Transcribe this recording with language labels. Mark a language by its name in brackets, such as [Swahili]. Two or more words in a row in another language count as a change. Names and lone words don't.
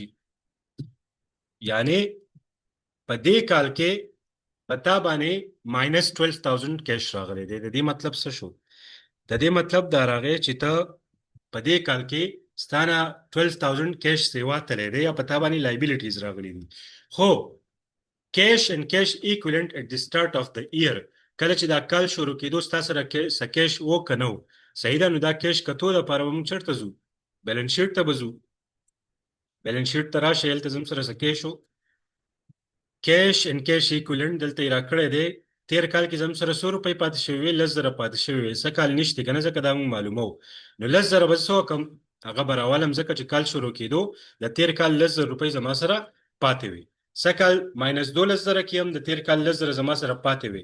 [Pashto] یعنی په دې کال کې پتا باندې ماینس 12000 کیش راغلی دی. د دې مطلب څه شو؟ د دې مطلب دا راغی چې ته په دې کال کې ستانه 12000 کیش سیوا تللی دی یا پتا باندې لایبیلیټیز راغلي دي. خو کیش [English] and cash equivalent at the start of the year [Pashto] کله چې دا کال شروع کېدو ستاسو سره کیش و که نه و، صحیح ده؟ نو دا کیش کتو لپاره به موږ چېرته ځو؟ [English] balance sheet [Pashto] ته به ځو. [English] balance sheet [Pashto] ته راشئ، هلته زموږ سره څه کیش و، کیش [English] and cash equivalent [Pashto] دلته یې راکړی دی. تیر کال کې زموږ سره 100 روپۍ پاتې شوي وي، 10,000 پاتې شوي وي. څه کال نشته که نه، ځکه دا موږ معلوموو. نو 10,000 به څه وکړم؟ هغه به راولم، ځکه چې کال شروع کېدو د تیر کال 10,000 روپۍ زما سره پاتې وي. څه کال ماینس 12,000 کې هم د تیر کال 10,000 زما سره پاتې وي.